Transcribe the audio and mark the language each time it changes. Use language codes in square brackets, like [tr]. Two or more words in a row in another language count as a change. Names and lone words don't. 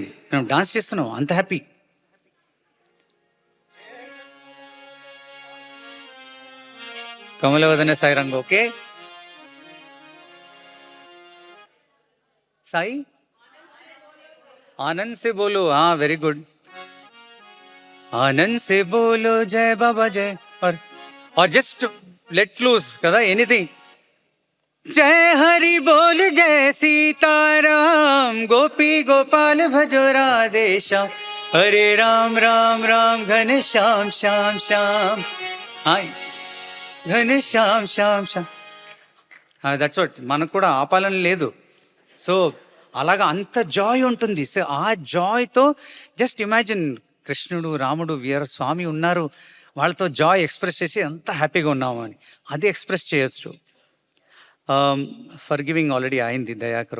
[te] మనం డాన్స్ చేస్తున్నాం, అంత హ్యాపీ. కమలవదన సాయి రంగ. [hi] ओके साई, आनंद से बोलो. [en] very good. [hi] आनंद से बोलो जय बाबा जय. [en] और just let loose కదా, anything. [hi] जय हरि बोल जय सीताराम, गोपी गोपाल भजो राधे श्याम, हरे राम राम राम घन श्याम श्याम श्याम, घन श्याम श्याम श्याम. [en] that's what. [te] మనకు కూడా ఆపాలని లేదు. సో అలాగా అంత జాయ్ ఉంటుంది. సో ఆ జాయ్తో [en] just imagine, [te] కృష్ణుడు రాముడు వీర స్వామి ఉన్నారు, వాళ్ళతో [en] joy express [te] చేసి ఎంత హ్యాపీగా ఉన్నాము అని అది ఎక్స్ప్రెస్ చేయొచ్చు. [en] forgiving already [te] అయింది దయాకరు.